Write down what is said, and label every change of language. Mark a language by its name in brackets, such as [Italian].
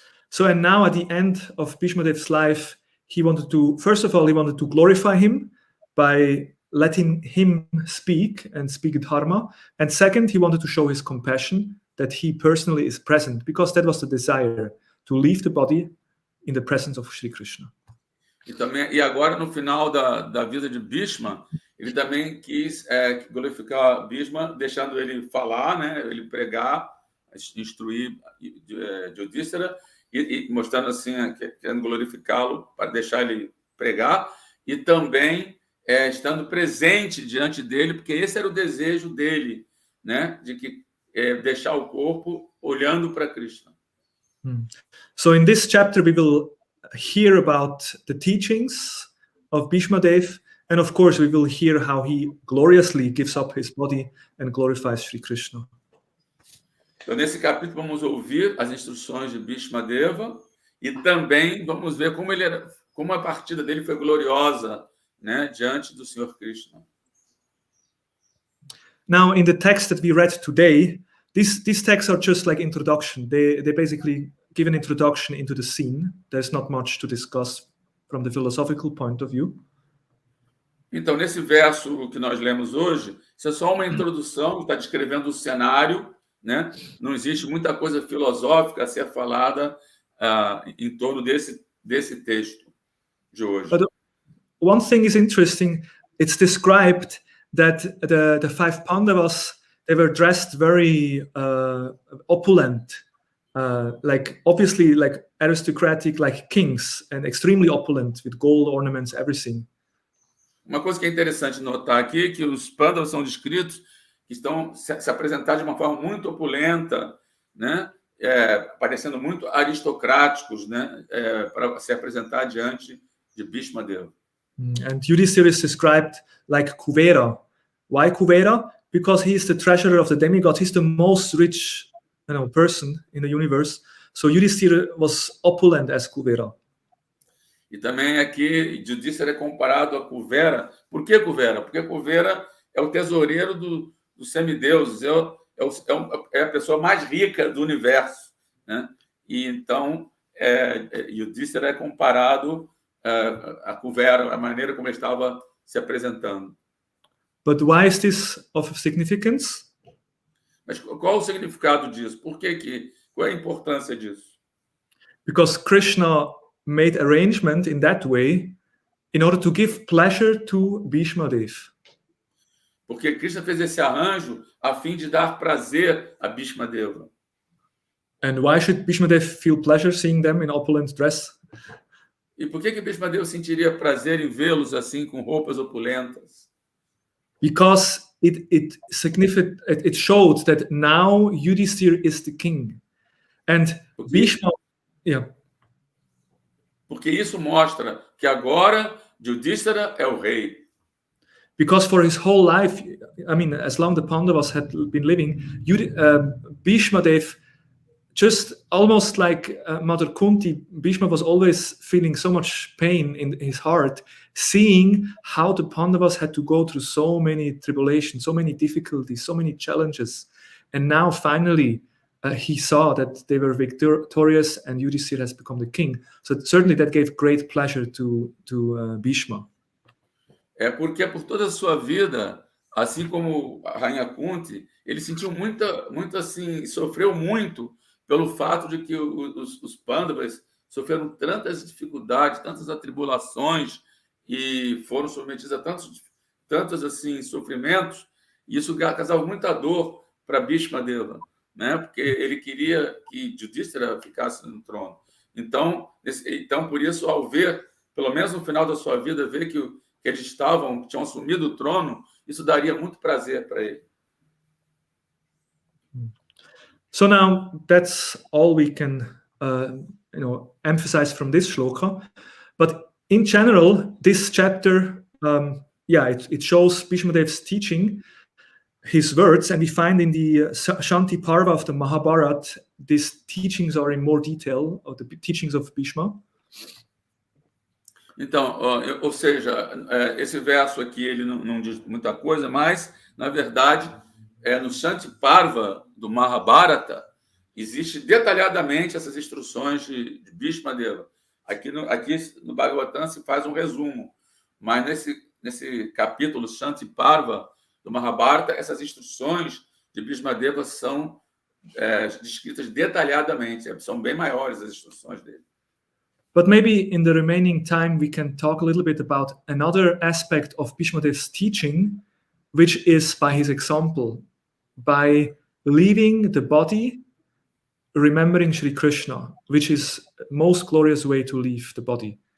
[English] So, and now at the end of Bhishma Dev's life, he wanted to glorify him by letting him speak dharma. And second, he wanted to show his compassion, that he personally is present, because that was the desire, to leave the body in the presence of Shri Krishna. [Portuguese] E agora, no final da vida de Bhishma, ele também quis glorificar Bhishma, deixando ele falar, né, ele pregar, instruir Yudhishthira, e mostrando assim, querendo glorificá-lo para deixar ele pregar, e também estando presente diante dele, porque esse era o desejo dele, né, de que deixar o corpo olhando para Krishna. [English] So in this chapter we will hear about the teachings of Bhishma Dev, and of course we will hear how he gloriously gives up his body and glorifies Shri Krishna. [Portuguese] Então, nesse capítulo, vamos ouvir as instruções de Bhishma Deva e também vamos ver como a partida dele foi gloriosa, né, diante do Senhor Krishna. [English] Now, in the text that we read today, these texts are just like introduction. They basically give an introduction into the scene. There's not much to discuss from the philosophical point of view. [Portuguese] Então, nesse verso que nós lemos hoje, isso é só uma introdução, está descrevendo o cenário, né? Não existe muita coisa filosófica a ser falada em torno desse texto de hoje. [English] But one thing is interesting. It's described that the five Pandavas, they were dressed very opulent, like obviously like aristocratic, like kings, and extremely opulent with gold ornaments, everything. [Portuguese] Uma coisa que é interessante notar aqui é que os Pandavas são descritos que estão se apresentados de uma forma muito opulenta, né? Parecendo muito aristocráticos, né? Para se apresentar diante de Bhishma Deva. [English] And Yudhishthira is described like Kuvera. Why Kuvera? Because he is the treasurer of the demigods. He's the most rich, person in the universe. So Yudhishthira was opulent as Kuvera. [Portuguese] E também aqui Yudhishthira é comparado a Kuvera. Por que Kuvera? Porque Kuvera é o tesoureiro dos semideuses, é a pessoa mais rica do universo, né? E então Yudhishthira é comparado a Kuvera, a maneira como ele estava se apresentando. [English] But why is this of significance? [Portuguese] Mas qual o significado disso? Qual é a importância disso? [English] Because Krishna made arrangement in that way in order to give pleasure to Bhishma Dev. [Portuguese] Porque Krishna fez esse arranjo a fim de dar prazer a Bhishma Deva. [English] And why should Bhishma Dev feel pleasure seeing them in opulent dress? [Portuguese] E por que Bhishma Deva sentiria prazer em vê-los assim com roupas opulentas? [English] Because it showed that now Yudhishthira is the king, and Bhishma, [Portuguese] porque isso mostra que agora Yudhishthira é o rei. [English] Because for his whole life, I mean, as long the Pandavas had been living, Bhishma Dev, just almost like Mother Kunti, Bhishma was always feeling so much pain in his heart, seeing how the Pandavas had to go through so many tribulations, so many difficulties, so many challenges. And now finally, he saw that they were victorious and Yudhishthira has become the king. So certainly that gave great pleasure to Bhishma. [Portuguese] É porque por toda a sua vida, assim como a rainha Kunti, ele sentiu muito assim, sofreu muito pelo fato de que os Pandavas sofreram tantas dificuldades, tantas atribulações e foram submetidos a tantos assim sofrimentos. E isso causava muita dor para Bhishma Deva, né? Porque ele queria que Yudhishthira ficasse no trono. Então, por isso, ao ver, pelo menos no final da sua vida, ver que eles tinham assumido o trono, isso daria muito prazer para ele. [English] So now that's all we can emphasize from this shloka. But in general, this chapter, it shows Bhishma Dev's teaching, his words, and we find in the Shanti Parva of the Mahabharata, these teachings are in more detail, of the teachings of Bhishma. [Portuguese] Então, ou seja, esse verso aqui ele não diz muita coisa, mas, na verdade, no Shanti Parva do Mahabharata, existe detalhadamente essas instruções de Bhishma Deva. Aqui no Bhagavatam se faz um resumo, mas nesse capítulo Shanti Parva do Mahabharata, essas instruções de Bhishma Deva são descritas detalhadamente, são bem maiores as instruções dele. [English] But maybe in the remaining time, we can talk a little bit about another aspect of Bhishma Dev's teaching, which is by his example, by leaving the body, remembering Shri Krishna, which is the most glorious way to leave the body.